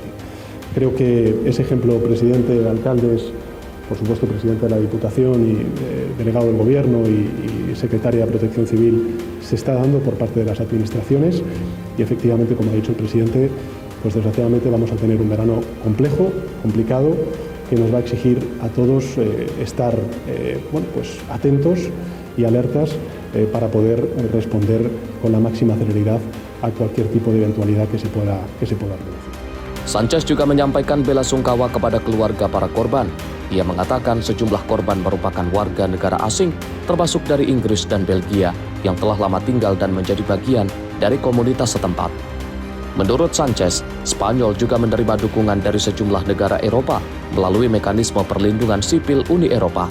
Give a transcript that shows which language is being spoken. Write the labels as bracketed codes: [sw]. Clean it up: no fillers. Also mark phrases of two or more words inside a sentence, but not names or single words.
[es] Creo que ese ejemplo, presidente, alcaldes, por supuesto presidente de la Diputación y delegado del Gobierno y secretaria de Protección Civil, se está dando por parte de las administraciones y efectivamente, como ha dicho el presidente, pues desgraciadamente vamos a tener un verano complejo, complicado, que nos va a exigir a todos estar pues atentos y alertas para poder responder con la máxima celeridad a cualquier tipo de eventualidad que se pueda producir. [id] Sánchez juga menyampaikan bela sungkawa kepada keluarga para korban. Ia mengatakan sejumlah korban merupakan warga negara asing, termasuk dari Inggris dan Belgia, yang telah lama tinggal dan menjadi bagian dari komunitas setempat. Menurut Sanchez, Spanyol juga menerima dukungan dari sejumlah negara Eropa melalui mekanisme perlindungan sipil Uni Eropa.